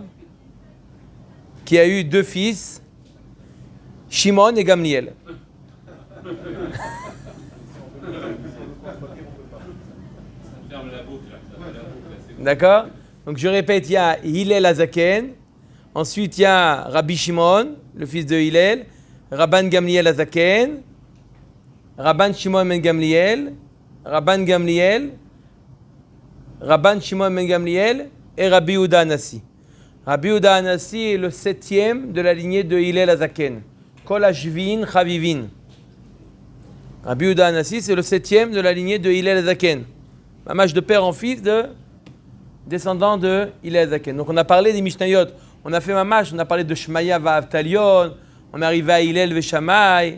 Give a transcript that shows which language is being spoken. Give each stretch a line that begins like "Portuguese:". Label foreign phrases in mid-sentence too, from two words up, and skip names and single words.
French: Qui a eu deux fils, Shimon et Gamliel. D'accord? Donc je répète, il y a Hillel Azaken, ensuite il y a Rabbi Shimon, le fils de Hillel, Rabban Gamliel Azaken, Rabban Shimon ben Gamliel, Rabban Gamliel, Rabban Shimon ben Gamliel et Rabbi Yehuda Hanassi. Rabbi Yehuda Hanassi est le septième de la lignée de Hillel Azaken.
Hebrew: כל השביעין חביבין.
French: Rabbi Yehuda Hanassi, c'est le septième de la lignée de Hillel Azaken. Mamash de père en fils de descendant de Hillel Azaken. Donc on a parlé des Mishnayot. On a fait Mamash, on a parlé de Shmaya Va'avtalion, on est arrivé à Hillel Veshamay.